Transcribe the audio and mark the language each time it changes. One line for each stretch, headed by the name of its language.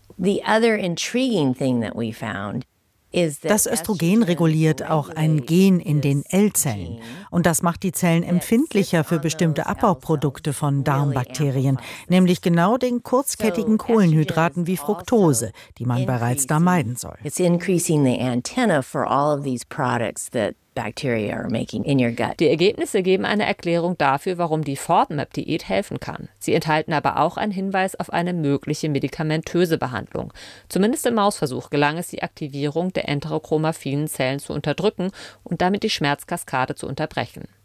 English: The other intriguing thing that we found.
German: Das Östrogen reguliert auch ein Gen in den L-Zellen. Und das macht die Zellen empfindlicher für bestimmte Abbauprodukte von Darmbakterien, nämlich genau den kurzkettigen Kohlenhydraten wie Fructose, die man bereits da meiden soll.
English: It's increasing the antenna for all of these products that bacteria are making in your gut.
German: Die Ergebnisse geben eine Erklärung dafür, warum die FODMAP-Diät helfen kann. Sie enthalten aber auch einen Hinweis auf eine mögliche medikamentöse Behandlung. Zumindest im Mausversuch gelang es, die Aktivierung der enterochromaffinen Zellen zu unterdrücken und damit die Schmerzkaskade zu unterbrechen.